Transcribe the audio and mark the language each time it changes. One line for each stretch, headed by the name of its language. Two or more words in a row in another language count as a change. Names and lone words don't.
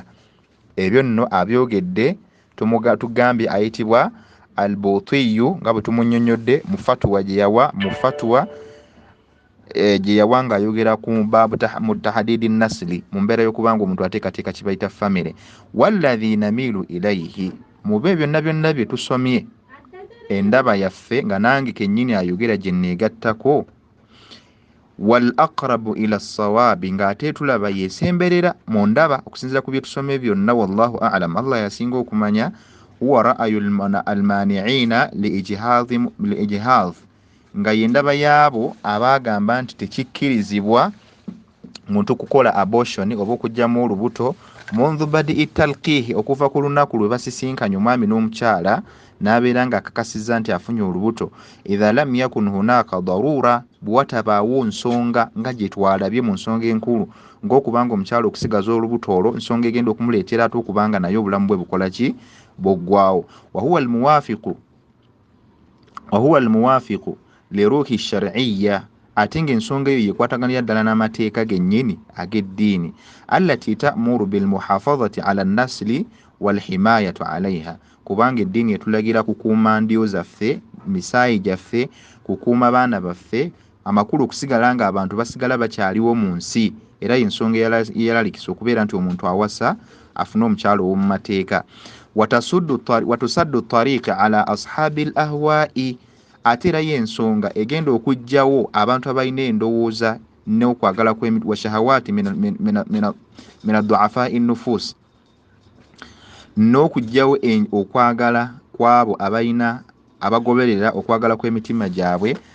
Ganda: Ebyo nno abyogedde tugambye ayitibwa albutiyu nga bwe tumunnyonnyodde mu fatuwa gye yawa ng'ayogera ku
Arabic: باب تحديد النسل
Ganda: mu mbeera y'okubanga omuntu ateekateeka kye bayita famire.
Arabic: والذي نميل إليه,
Ganda: mu byo byonna bye tusomye endaba yaffe nga nange kennyini ayogera gye nneegattako,
Arabic: والأقرب إلى الصواب,
Ganda: ng'ate tulaba yeesemberera mu ndaba okusinziira ku bye tusomye byonna,
Arabic: والله أعلم,
Ganda: Allah yasinga okumanya,
Arabic: هو رأي المانعين للإجهاض,
Ganda: nga yendaba yaabo abaagamba nti tekikkirizibwa muntu kukola abortion oba okujjamu olubuto mundu
Arabic: بعد تلقيحه,
Ganda: okuva ku lunaku lwe basisinkanye omwami n'omukyala n'abeera ng'akakasizza nti afunye olubuto,
Arabic: إذا لم يكن هناك ضرورة,
Ganda: bwatabaawo nsonga nga gye twalabye mu nsonga enkulu ng'okubanga omukyala okusigaza olubuto olwo nsonga egenda okumuleetera ate okubanga naye obulamu bwe bukola ki, bwoggwawo.
Arabic: وهو الموافق لروح الشريعة,
Ganda: ate ng'ensonga eyo yekwataganira ddala n'amateeka gennyini ag'eddiini,
Arabic: التي تأمر بالمحافظة على النسل والحماية عليها,
Ganda: kubanga eddiini etulagira kukuuma ndyo zaffe, misaayi gyaffe, kukuuma baana baffe, amakulu okusigala nga abantu basigala bakyaliwo mu nsi, era y'ensonga eyalalikisa okubeera nti omuntu awasa afune omukyalo ow'omu mateeka.
Arabic: وتسد الطريق على أصحاب الأهواء,
Ganda: ate era y'ensonga egenda okujjawo abantu abalina endowooza n'okwagala
Arabic: وشهوات من ضعفاء النفوس,
Ganda: n'okujjawo okwagala kw'abo abagoberera okwagala kw'emitima gyabwe,